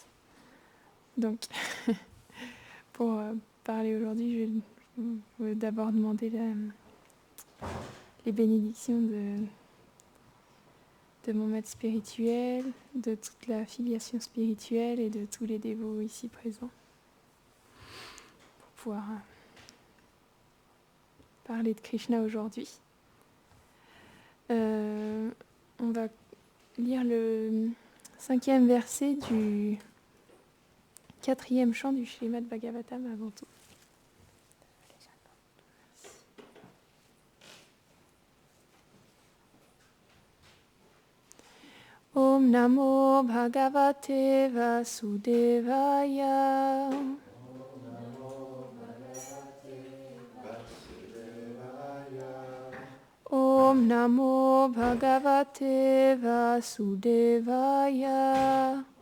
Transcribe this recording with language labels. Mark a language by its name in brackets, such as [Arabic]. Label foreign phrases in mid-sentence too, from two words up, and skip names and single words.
[French] Donc, pour parler aujourd'hui, je vais d'abord demander les bénédictions de mon maître spirituel, de toute la filiation spirituelle et de tous les dévots ici présents, pour pouvoir parler de Krishna aujourd'hui. On va lire le 5e verset du 4e chant du Srimad Bhagavatam avant tout. [Sanskrit] ॐ नमो भगवते वासुदेवाय. ॐ नमो भगवते वासुदेवाय.